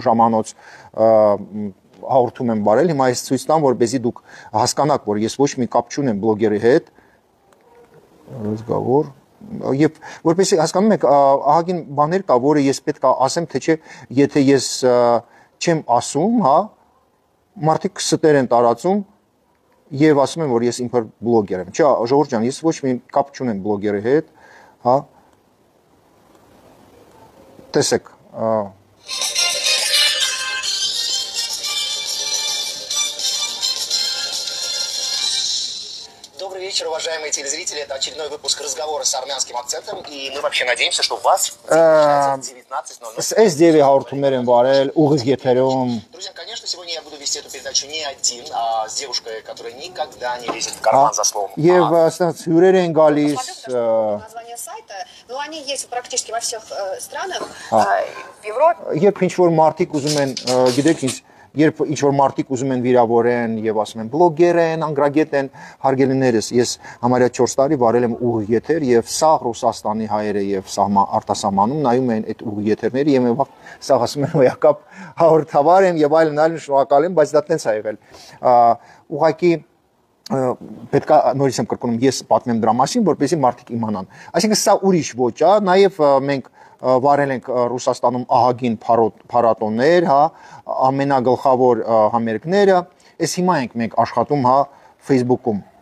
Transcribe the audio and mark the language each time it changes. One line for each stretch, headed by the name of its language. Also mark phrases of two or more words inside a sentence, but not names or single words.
Armenian: ժամանոց հաղորդում եմ վարել, հիմա ես ցույց տամ, որպեսզի դուք հասկանաք, որ ես ոչ մի կապ չունեմ բլոգերի հետ, զգավոր Եվ որպեսզի հասկանում եք, ահագին բաներ կա, որը ես պետք է ասեմ, թե չէ, եթե ես չեմ ասում, հա, մարդիկ ստեր են տարածում եւ ասում են, որ ես ինքնուրույն բլոգեր եմ։ Չէ, Ժողովուրդ ջան, ես ոչ մի կապ չունեմ բլոգերի հետ, հա։ Տեսեք,
Russian: Добрый вечер, уважаемые телезрители. Это очередной выпуск разговора с армянским акцентом. И мы вообще надеемся, что у вас начинается в 19:00.
Armenian: SDV հաղորդումներ են վարել ուղիղ եթերում։
Russian: Друзья, конечно, сегодня я буду вести эту передачу не один, а с девушкой, которая никогда не лезет в карман за словом.
Armenian: Եվ ասած հյուրեր են գալիս
Russian: Название сайта, но они есть практически во всех странах в Европе.
Armenian: Երբ ինչ-որ մարդիկ ուզում են, գիտեք ինչ, երբ ինչ-որ մարդիկ ուզում են վիրավորեն եւ ասում են բլոգեր են, անգրագետ են, հարգելիներս, ես համարյա 4 տարի վարել եմ ուղիղ եթեր եւ սա Ռուսաստանի հայերը եւ արտասահմանում նայում են այդ ուղիղ եթերները եւ եւ սա ասում են հոյակապ հաղորդավար եմ եւ այլն շնորհակալ եմ, բայց դա տենց է եղել։ Ուղղակի պետք է նորից եմ կրկնում, ես պատմեմ դրա մասին, որպեսզի մարդիկ իմանան։ Այսինքն սա ուրիշ ոճ է, նաեւ մենք վարել ենք Ռուսաստանում ահագին փառատոներ, հա, ամենագլխավոր համերգները, այս հիմա ենք մենք աշխատում, հա, Facebook-ում։